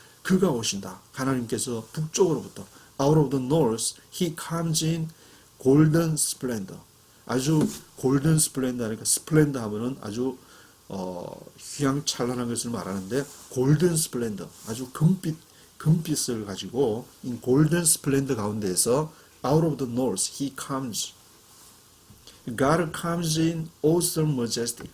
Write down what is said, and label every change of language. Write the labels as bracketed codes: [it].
[ko] 그가 오신다. 하나님께서 북쪽으로부터 [en] out of the north he comes in golden splendor. [ko] 아주 골든 스플렌더 하니까 스플렌더 하면은 아주 휘황찬란한 것을 말하는데 골든 스플렌더 아주 금빛을 가지고 이 골든 스플렌더 가운데에서 [en] out of the north he comes. God comes in awesome majesty.